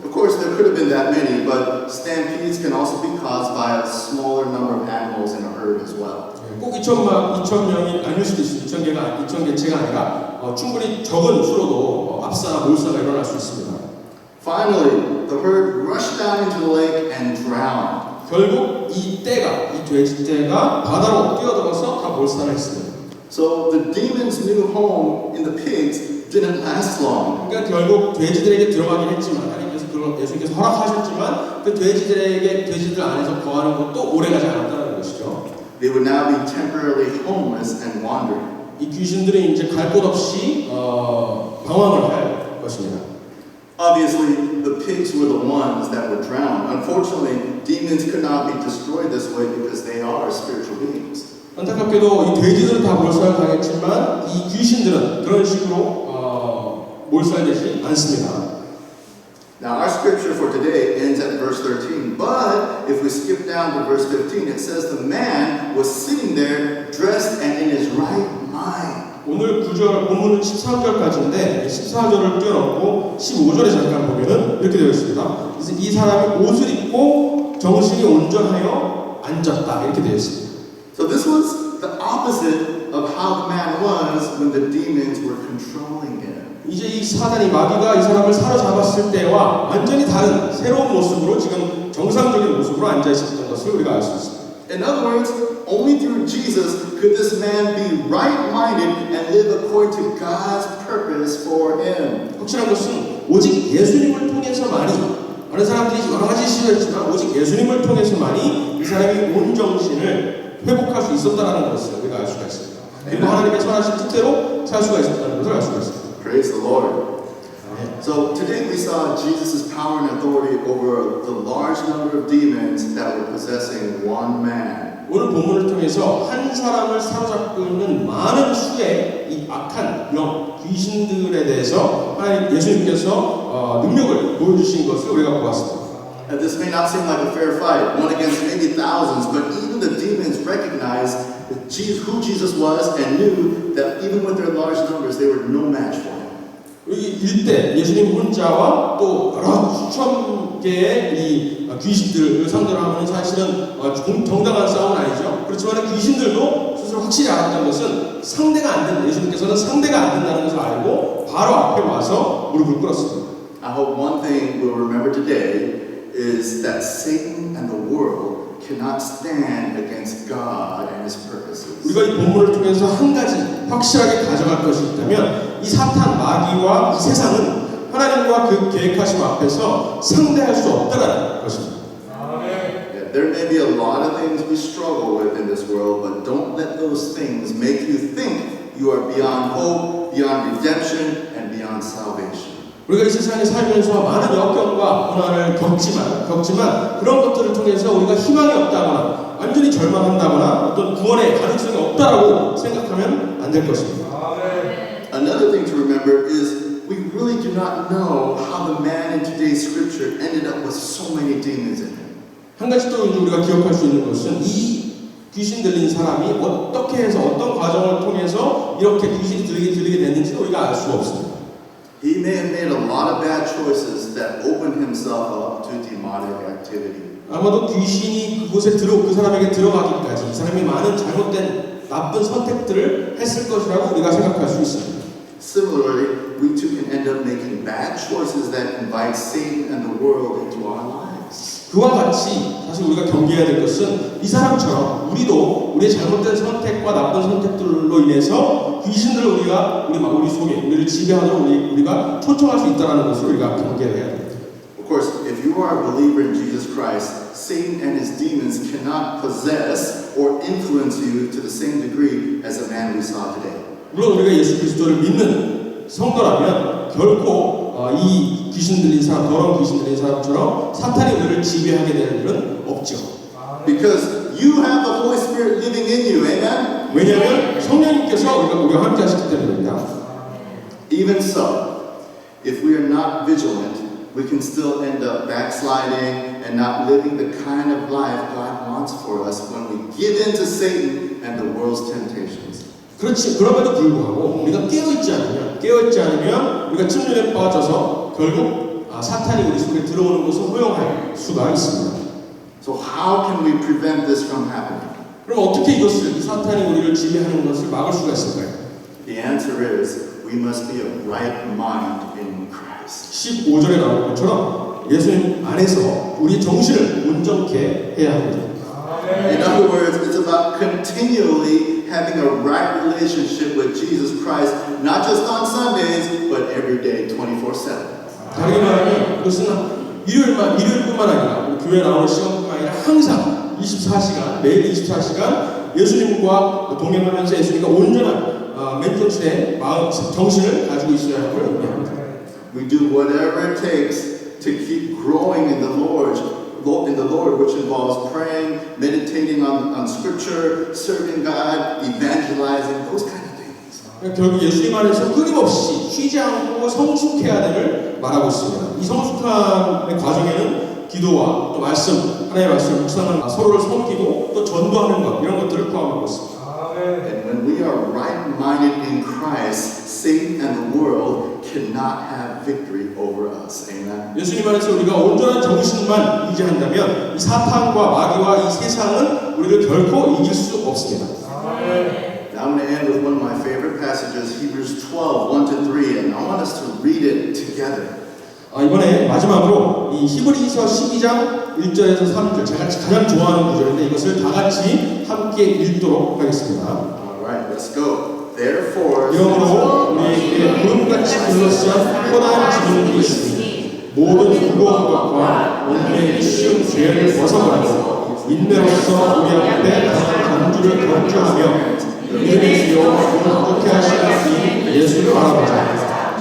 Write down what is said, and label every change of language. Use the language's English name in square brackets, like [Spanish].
[English] Of course, there could have been that many, but stampedes can also be caused by a smaller number of animals in a herd as well. [Korean] 꼭 2,000명이 아닐 수도 있습니다. 2,000개체가 아니라 충분히 적은 수로도 압사나 몰사가 일어날 수 있습니다. [English] Finally, the herd rushed down into the lake and drowned. [Korean] 결국 이 돼지떼가 바다로 뛰어들어서 다 몰살을 했습니다. [English] So the demons' new home in the pigs didn't last long. [Korean] 그러니까 결국 돼지들에게 들어가긴 했지만 하나님께서 그걸 예수님께서 허락하셨지만 그 돼지들 안에서 거하는 것도 오래가지 않았다는 것이죠. [English] They would now be temporarily homeless and wandering. [Korean] 이 귀신들은 이제 갈 곳 없이 방황을 할 것입니다. [English] Obviously, the pigs were the ones that were drowned. Unfortunately, demons could not be destroyed this way because they are spiritual beings. [Korean] 안타깝게도 이 돼지들은 다 몰살을 당했지만 이 귀신들은 그런 식으로 몰살되지 않습니다. [English] Now, our scripture for today ends at verse 13. But if we skip down to verse 15, it says the man was sitting there dressed and in his right mind. [Korean] 오늘 본문은 13절까지인데 14절을 뛰어넘고 15절에 잠깐 보면은 이렇게 되어 있습니다. 그래서 이 사람이 옷을 입고 정신이 온전하여 앉았다 이렇게 되어 있습니다. [English] So this was the opposite of how the man was when the demons were controlling him. [Korean] 이제 이 사단이 마귀가 이 사람을 사로잡았을 때와 완전히 다른 새로운 모습으로 지금 정상적인 모습으로 앉아 있었던 것을 우리가 알 수 있습니다. [English] In other words, only through Jesus could this man be right-minded and live according to God's purpose for him. [Korean] 확실한 것은 오직 예수님을 통해서만이 다른 사람들이 여러 가지 시도했지만 오직 예수님을 통해서만이 이 사람이 온 정신을 회복할 수 있었다는 것을 우리가 알 수가 있습니다. 그리고 하나님의 선하신 뜻대로 살 수가 있었다는 것을 알 수가 있습니다. [English] Praise the Lord. So today we saw Jesus' power and authority over the large number of demons that were possessing one man. [Korean] 오늘 본문을 통해서 한 사람을 사로잡고 있는 많은 수의 이 악한 영, 귀신들에 대해서 하나님 예수님께서 능력을 보여주신 것을 우리가 보았습니다. [English] And this may not seem like a fair fight, one against maybe thousands, but even the demons recognized who Jesus was and knew that even with their large numbers, they were no match for him. [Korean] 일대 예수님 혼자와 또 여러 수천 개의 이 귀신들을 상대로 하면 사실은 정당한 싸움은 아니죠. 그렇지만 귀신들도 스스로 확실히 알았던 것은 상대가 안 된다. 예수님께서는 상대가 안 된다는 것을 알고 바로 앞에 와서 무릎을 꿇었습니다. [English] I hope one thing we'll remember today is that Satan and the world cannot stand against God and His purposes. [Korean] 우리가 이 본문을 통해서 한 가지 확실하게 가져갈 것이 있다면 이 사탄 마귀와 이 세상은 하나님과 그 계획하심 앞에서 상대할 수 없다라는 것입니다. [English] Yeah, there may be a lot of things we struggle with in this world, but don't let those things make you think you are beyond hope, beyond redemption, and beyond salvation. [Korean] 우리가 이 세상에 살면서 많은 역경과 고난을 겪지만 그런 것들을 통해서 우리가 희망이 없다거나 완전히 절망한다거나 어떤 구원의 가능성이 없다라고 생각하면 안 될 것입니다. [English] Another thing to remember is we really do not know how the man in today's scripture ended up with so many demons in him. [Korean] 한 가지 또 우리가 기억할 수 있는 것은 이 귀신 들린 사람이 어떻게 해서 어떤 과정을 통해서 이렇게 귀신이 들리게 됐는지 우리가 알 수가 없습니다. [English] He may have made a lot of bad choices that opened himself up to demonic activity. [Korean] 아마도 귀신이 그 사람에게 들어가기까지 이 사람이 많은 잘못된 나쁜 선택들을 했을 것이라고 우리가 생각할 수 있습니다. [English] Similarly, we too can end up making bad choices that invite Satan and the world into our lives. [Korean] 그와 같이 사실 우리가 경계해야 될 것은 이 사람처럼 우리도 우리의 잘못된 선택과 나쁜 선택들로 인해서 귀신들을 우리 속에 우리를 지배하도록 우리가 초청할 수 있다는 것을 우리가 경계해야 됩니다. [English] Of course, if you are a believer in Jesus Christ, Satan and his demons cannot possess or influence you to the same degree as the man we saw today. [Korean] 물론 우리가 예수 그리스도를 믿는 성도라면 결코 이 귀신 들린 사람, 더러운 귀신 들린 사람처럼 사탄이 우리를 지배하게 될 일은 없죠. [English] Because you have the Holy Spirit living in you, amen? [Korean] 왜냐하면 성령님께서 우리가 함께 하시기 때문입니다. [English] Even so, if we are not vigilant, we can still end up backsliding and not living the kind of life God wants for us when we give in to Satan and the world's temptations. [Korean] 그렇지. 그럼에도 불구하고 우리가 깨어있지 않으면 우리가 침륜에 빠져서 결국 사탄이 우리 속에 들어오는 것을 허용할 수가 있습니다. [English] So how can we prevent this from happening? [Korean] 그럼 어떻게 이 사탄이 우리를 지배하는 것을 막을 수가 있을까요? [English] The answer is we must be of right mind in Christ. [Korean] 15절에 나온 것처럼 예수님 안에서 우리 정신을 온전케 해야 합니다. [English] In other words, it's about continually having a right relationship with Jesus Christ, not just on Sundays, but every day, 24/7. [Korean] 다르게 말하면 그것은 일요일뿐만 아니라 교회 나오는 시간뿐만 아니라 항상 24시간, 매일 24시간 예수님과 동행하면서 예수님과 온전한 맨정신의 마음, 정신을 가지고 있어야 함을 의미합니다. [English] We do whatever it takes to keep growing in the Lord, which involves praying, meditating on Scripture, serving God, evangelizing, those kind of things. [Korean] 결국 예수님 안에서 끊임없이 쉬지 않고 성숙해야 됨을 말하고 있습니다. 이 성숙함의 과정에는 기도와 또 말씀, 하나님의 말씀을 묵상하는 서로를 섬기고 또 전도하는 것 이런 것들을 포함하고 있습니다. [English] And when we are right-minded in Christ, Satan and the world cannot have victory over us. Amen. [Korean] 예수님 안에서 우리가 온전한 정신만 유지한다면 이 사탄과 마귀와 이 세상은 우리를 결코 이길 수 없습니다. [English] Now I'm going to end with one of my favorite passages, Hebrews 12:1-3, and I want us to read it together. [Korean] 이번에 마지막으로 이 히브리서 12장 1절에서 3절 제가 가장 좋아하는 구절인데 이것을 다 같이 함께 읽도록 하겠습니다. [English] All right, let's go. Therefore, [Korean] 이러므로 우리에게 구름같이 둘러싼 뻔한 지문이 있으니 모든 무거운 것과 몸에 쉬운 죄를 벗어버리고 인내로서 우리 앞에 강한 간주를 경주하며 믿음의 주요 온전케 하시는 이 예수를 바라보자.